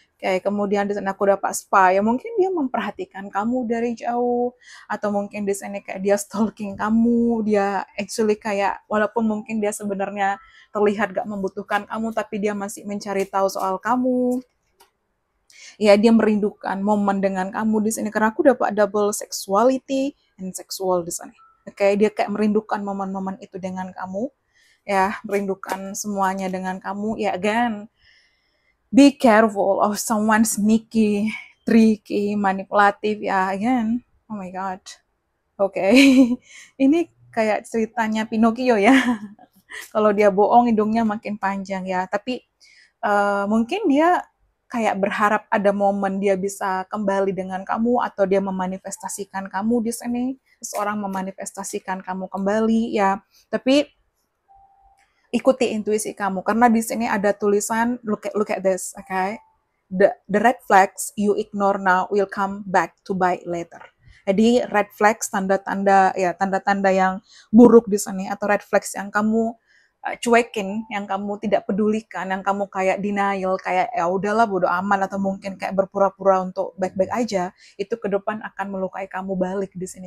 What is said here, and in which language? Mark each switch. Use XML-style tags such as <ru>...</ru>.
<id>Kayak kemudian di sana aku dapat spa, ya mungkin dia memperhatikan kamu dari jauh, atau mungkin di sini kayak dia stalking kamu, dia actually kayak, walaupun mungkin dia sebenarnya terlihat gak membutuhkan kamu, tapi dia masih mencari tahu soal kamu. Ya, dia merindukan momen dengan kamu di sini, karena aku dapat</id> <en>double sexuality</en> <id>and sexual di sana. Oke, dia kayak merindukan momen-momen itu dengan kamu, ya, merindukan semuanya dengan kamu.</id> <en>Ya, again, be careful of someone sneaky, tricky, manipulatif.</en> <id>Ya,</id> <en>again, oh my god.</en> <id>Oke, ini kayak ceritanya Pinocchio ya. Kalau dia bohong, hidungnya makin panjang ya. Tapi mungkin dia kayak berharap ada momen dia bisa kembali dengan kamu, atau dia memanifestasikan kamu di sini. Seseorang memanifestasikan kamu kembali ya. Tapi ikuti intuisi kamu, karena di sini ada tulisan</id> <en>look at this, okay? The red flags you ignore now will come back to bite later.</en> <id>Jadi red flags, tanda-tanda ya, tanda-tanda yang buruk di sini, atau red flags yang kamu cuekin, yang kamu tidak pedulikan, yang kamu kayak denial, kayak ya udahlah bodo amat, atau mungkin kayak berpura-pura untuk baik-baik aja, itu ke depan akan melukai kamu balik di sini.</id>